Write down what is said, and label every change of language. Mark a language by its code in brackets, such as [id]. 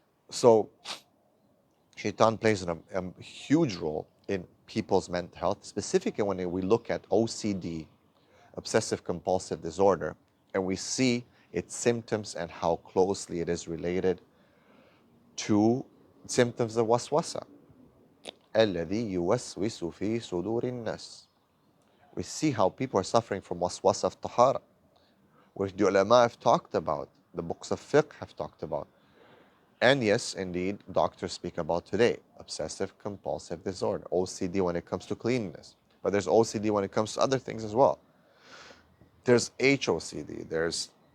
[en] So Shaitan plays a huge role in people's mental health, specifically when we look at OCD, obsessive compulsive disorder, and we see its symptoms and how closely it is related to symptoms of waswasa. [ar] الذي يوسوس في صدور الناس. [en] We see how people are suffering from waswasa of tahara, which the ulama have talked about, the books of fiqh have talked about. And yes, indeed, doctors speak about today, obsessive compulsive disorder, OCD when it comes to cleanliness. But there's OCD when it comes to other things as well. There's HOCD, there's